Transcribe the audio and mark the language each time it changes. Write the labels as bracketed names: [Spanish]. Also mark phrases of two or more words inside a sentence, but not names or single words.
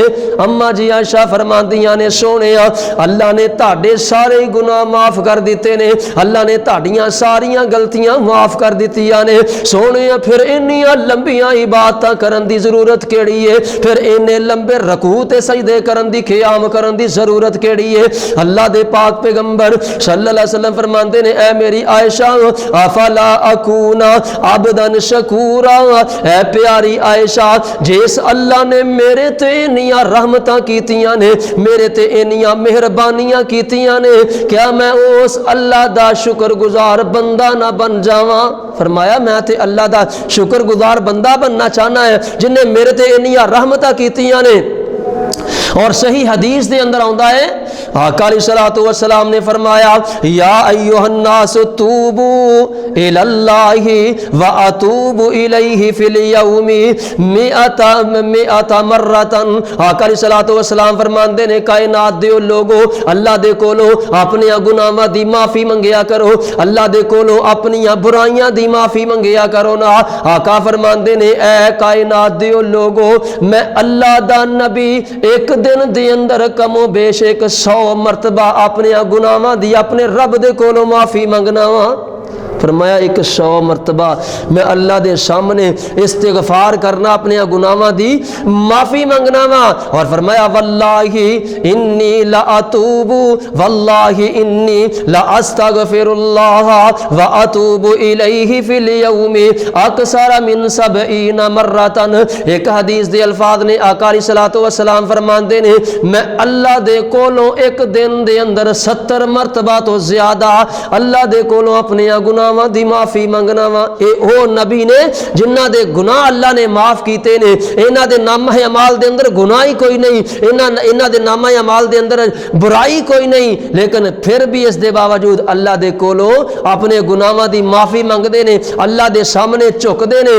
[Punjabi] اماں جی عائشہ فرماندیاں نے، سونیا اللہ نے تاڑے سارے گناہ معاف کر دتے نے، اللہ نے تاڑیاں ساریاں غلطیاں معاف کر دتیاں نے. سونیا فیر انیاں لمبیاں عبادتاں کرن دی ضرورت کیڑی ہے، فیر انے لمبے رکوع تے سجدے کرن دی قیام کرن دی ضرورت کیڑی ہے. اللہ دے پاک پیغمبر [Arabic] صلى الله عليه وسلم [Punjabi] فرماتے نے، اے میری عائشہ [Arabic] أفلا أكون عبدا شكورا, [Punjabi] اے پیاری عائشہ جس اللہ نے میرے تے انیاں رحمتاں کیتیاں نے، میرے تے انیاں مہربانیاں کیتیاں نے، کیا میں اس اللہ دا شکرگزار بندہ نہ بن جاواں? فرمایا میں تے اللہ دا شکرگزار بندہ بننا چاہنا ہے جنہاں میرے تے انیاں رحمتاں کیتیاں نے. اور صحیح حدیث دے اندر آؤندا ہے، آقا [Arabic] عليه الصلاة والسلام [Punjabi] نے فرمایا, [Arabic] يا أيها الناس توبوا إلى الله وأتوب إليه في اليوم مائة مرة. [Punjabi] آقا [Arabic] عليه الصلاة والسلام [Punjabi] فرماندے نے، کائنات دے لوگو اللہ دے کولوں اپنے گناہاں دی معافی منگیا کرو، اللہ دے کولوں اپنی برائیاں دی معافی منگیا کرو نا. آقا فرماندے نے، اے کائنات دے لوگو میں اللہ دا نبی اک دن دے اندر کم و بیش 100 100 مرتبہ اپنے گناہاں دی اپنے رب دے کولوں معافی منگنا واں. فرمایا 100 مرتبہ میں اللہ دے سامنے استغفار کرنا، اپنے گناہاں دی معافی منگنا واں. اور فرمایا [Arabic] والله إني لا أتوب والله إني لأستغفر الله وأتوب إليه في اليوم أكثر من 70 مرة. [Punjabi] اک حدیث دے الفاظ نے آقا [Arabic] عليه الصلاة والسلام [Punjabi] فرماندے نے میں اللہ دے کولوں اک دن دے اندر 70 مرتبہ توں زیادہ اللہ دے کولوں اپنے گناہ دی معافی منگنا واں. او نبی نے جنہاں دے گناہ اللہ نے معاف کیتے نے، انہاں دے نامہ اعمال دے اندر گناہ ہی کوئی نہیں، انہاں دے نامہ اعمال دے اندر برائی کوئی نہیں، لیکن فیر وی اس دے باوجود اللہ دے کولوں اپنے گناہاں دی معافی منگدے نے، اللہ دے سامنے جھکدے نے.